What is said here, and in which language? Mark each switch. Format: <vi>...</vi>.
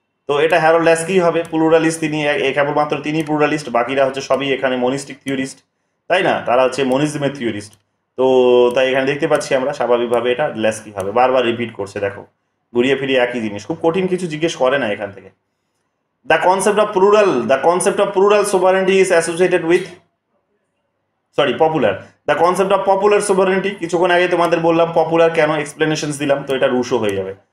<bn>তো এটা Harold Laski হবে, প্লুরালিস্ট, তিনি কেবলমাত্র তিনি প্লুরালিস্ট, বাকিরা হচ্ছে সবই এখানে মনিস্টিক থিওরিস্ট, তাই না, তারা হচ্ছে মনিজমের থিওরিস্ট। তো তাই এখানে দেখতে পাচ্ছি আমরা স্বাভাবিকভাবে এটা ল্যাস্কি হবে, বারবার রিপিট করছে, দেখো ঘুরিয়ে ফিরিয়ে একই জিনিস, খুব কঠিন কিছু জিজ্ঞেস করে না এখান থেকে।</bn> <en>The concept of plural sovereignty is associated with popular. The concept of popular sovereignty,</en> <bn>কিছুক্ষণ আগে তোমাদের বললাম পপুলার কেন, এক্সপ্লেনেশনস দিলাম, তো এটা রুশো হয়ে যাবে।</bn>